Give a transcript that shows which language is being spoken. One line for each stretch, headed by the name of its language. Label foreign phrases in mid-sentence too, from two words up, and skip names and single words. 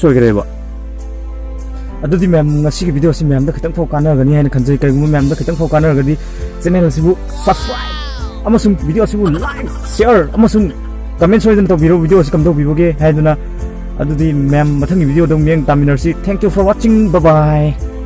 Manipuri: oigre ba adudi mayam ngasi video si mayam da khitang phok kana gani haina khanjai kai gum mayam da khitang phok kana gadi channel sibu subscribe amasung video sibu
English: like share
Manipuri: amasung comment soidan to video si kam do biboge haiduna adudi mayam mathang video dong meng taminar si
English: thank you for watching bye bye